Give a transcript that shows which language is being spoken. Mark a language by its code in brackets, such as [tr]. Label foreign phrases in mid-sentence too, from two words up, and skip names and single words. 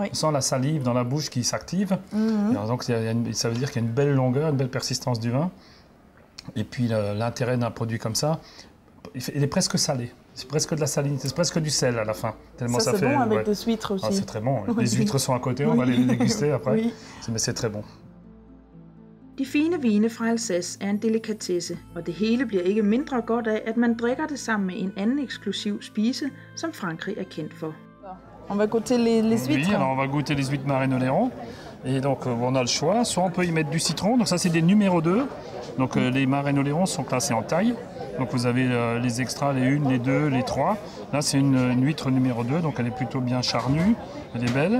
[fr] On sent la salive dans la bouche qui s'active. Donc ça veut dire qu'il y a une belle longueur, une belle persistance du vin. Et puis l'intérêt d'un produit comme ça, il est presque salé. C'est presque de la salinité, c'est presque du sel à la fin. Tellement ça c'est fait, bon avec des huîtres aussi. Ah, c'est très bon. Les huîtres sont à côté, on va les déguster après. Oui. Mais c'est très bon. [da] De fine vine fra Alsace er en delikatesse, og det hele bliver ikke mindre godt af, at man drikker det sammen med en anden eksklusiv spise, som Frankrig er kendt for. [fr] On va goûter les huîtres. Oui, alors on va goûter les huîtres Marennes-Oléron. Et donc on a le choix, soit on peut y mettre du citron, donc ça c'est des numéros 2. Donc les Marennes-Oléron sont classés en taille. Donc vous avez les extras, les 1, les 2, les 3. Là c'est une huître numéro 2, donc elle est plutôt bien charnue, elle est belle.